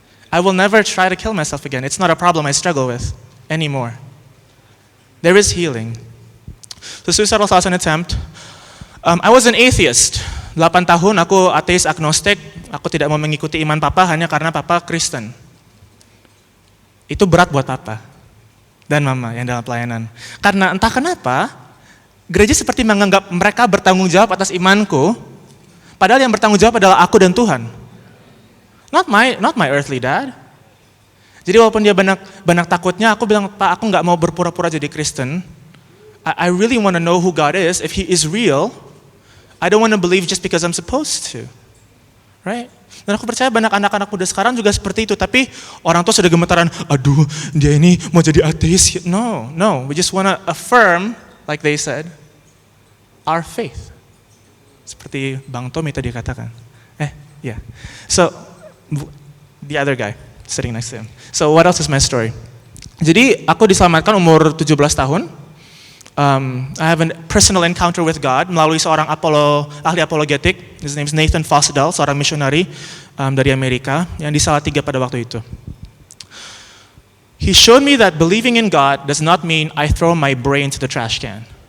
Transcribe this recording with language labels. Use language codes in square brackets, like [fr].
[en] I will never try to kill myself again. It's not a problem I struggle with anymore. There is healing. So suicidal thoughts and attempt. I was an atheist. [id] 8 tahun aku ateis agnostik. Aku tidak mau mengikuti iman papa hanya karena papa Kristen. Itu berat buat papa dan mama yang dalam pelayanan. Karena entah kenapa, gereja seperti menganggap mereka bertanggung jawab atas imanku, padahal yang bertanggung jawab adalah aku dan Tuhan. [en] Not my earthly dad. [id] Jadi walaupun dia banyak takutnya, aku bilang, Pak, aku nggak mau berpura-pura jadi Kristen. [en] I really want to know who God is. If He is real, I don't want to believe just because I'm supposed to. Right? [id] Dan aku percaya banyak anak-anak muda sekarang juga seperti itu. Tapi orang tua sudah gemetaran, aduh dia ini mau jadi ateis. No. [en] We just want to affirm, like they said, our faith. [id] Seperti Bang Tommy tadi katakan. [en] Yeah. So, the other guy sitting next to him. So what else is my story? [id] Jadi aku diselamatkan umur 17 tahun. [en] I have a personal encounter with God [id] melalui seorang ahli apologetik. [en] His name is [id] Nathan Fosdell, seorang misionari dari Amerika yang di Salatiga pada waktu itu. [en] He showed me that believing in God does not mean I throw my brain to the trash can.